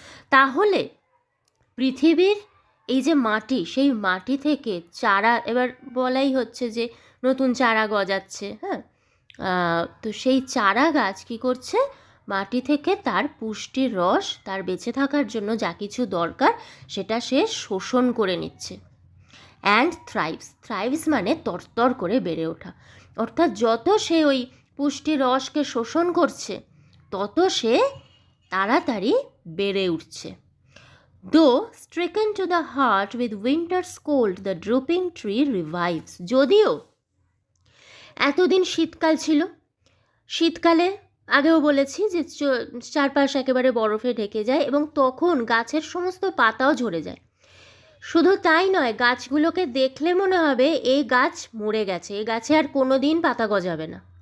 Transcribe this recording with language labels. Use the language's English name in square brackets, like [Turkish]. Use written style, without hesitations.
[Bangla] তাহলে পৃথিবীর এই যে মাটি, সেই মাটি থেকে চারা, এবার বলাই হচ্ছে যে নতুন চারা গজাচ্ছে, হ্যাঁ, তো সেই চারা গাছ কী করছে, মাটি থেকে তার পুষ্টির রস, তার বেঁচে থাকার জন্য যা কিছু দরকার সেটা সে শোষণ করে নিচ্ছে। [English] and thrives, thrives [Bangla] মানে তরতর করে বেড়ে ওঠা, অর্থাৎ যত সে ওই পুষ্টির রসকে শোষণ করছে তত সে তাড়াতাড়ি বেড়ে উঠছে। [English] Though stricken to the heart with winter's cold, the drooping tree revives. [Bangla] যদিও এতদিন শীতকাল ছিল, শীতকালে আগেও বলেছি যে চারপাশ একেবারে বরফে ঢেকে যায় এবং তখন গাছের সমস্ত পাতাও ঝরে যায়। শুধু তাই নয়, গাছগুলোকে দেখলে মনে হবে এই গাছ মরে গেছে, এই গাছে আর কোনো দিন পাতা গজাবে না।